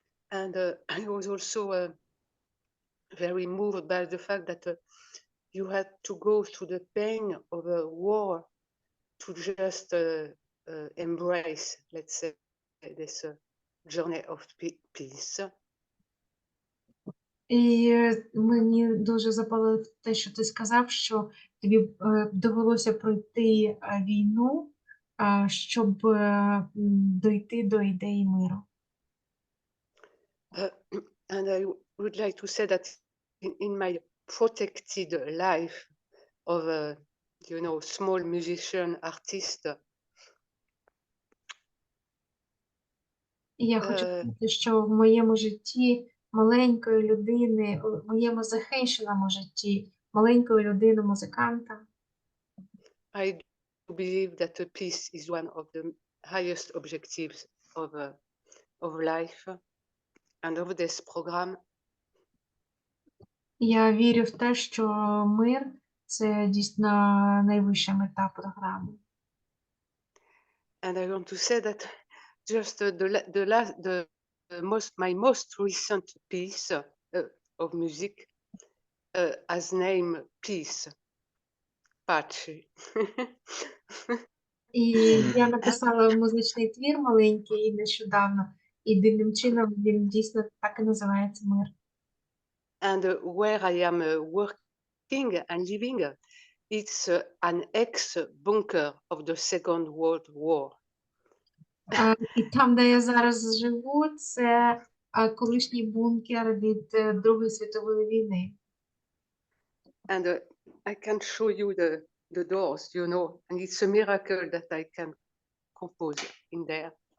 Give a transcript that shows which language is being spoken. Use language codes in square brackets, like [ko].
[en] And I was also very moved by the fact that you had to go through the pain of a war to just embrace, let's say, this journey of peace. [uk] І мені дуже запало те, що ти сказав, що тобі довелося пройти війну, щоб дойти до ідеї миру. [en] And I would like to say that in my protected life of a, small musician, artist, [uk] І я хочу сказати, що в моєму житті маленької людини, в моєму захищеному житті маленької людини, музиканта, [en] I do believe that peace is one of the highest objectives of life and of this program. [uk] я вірю в те, що мир – це дійсно найвища мета програми. [en] And I want to say that just my most recent piece of music has name Peace, Pace. [uk] І я написала музичний твір маленький нещодавно, і дивним чином він дійсно так і називається «Мир». [en] And where I am working and living, it's an ex-bunker of the Second World War. [uk] І там, де я зараз живу, це колишній бункер від Другої світової війни. [en] And I can show you the doors, and it's a miracle that I can compose in there.